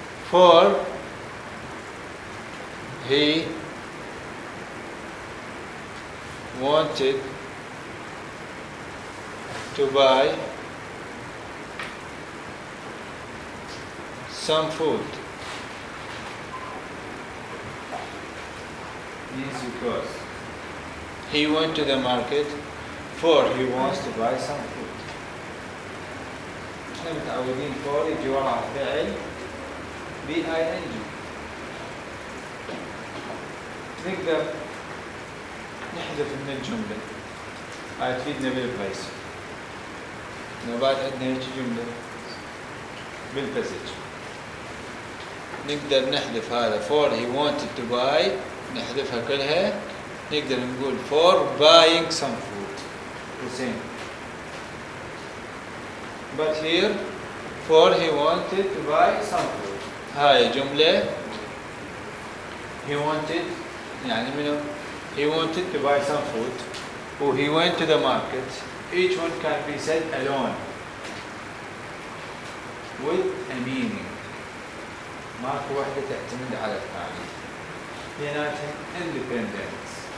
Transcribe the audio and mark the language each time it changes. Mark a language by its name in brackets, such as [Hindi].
[English] For he wanted to buy some food. Means because. He went to the market for he wants to buy some food. [Arabic] احنا متعودين for يجي وراء فعل BING. نقدر نحذف من الجملة. هاي تفيدنا بالبريس. لو بعد عندنا هيك جملة بالباسج. نقدر نحذف هذا for he wanted to buy نحذفها كلها. [English] نقدر نقول for buying some food. The same. But here for he wanted to buy some food. هاي جملة he wanted يعني منو he wanted to buy some food or he went to the market. Each one can be said alone with a meaning. [Arabic] ماكو واحدة تعتمد على الثانية. بيناتهم independent.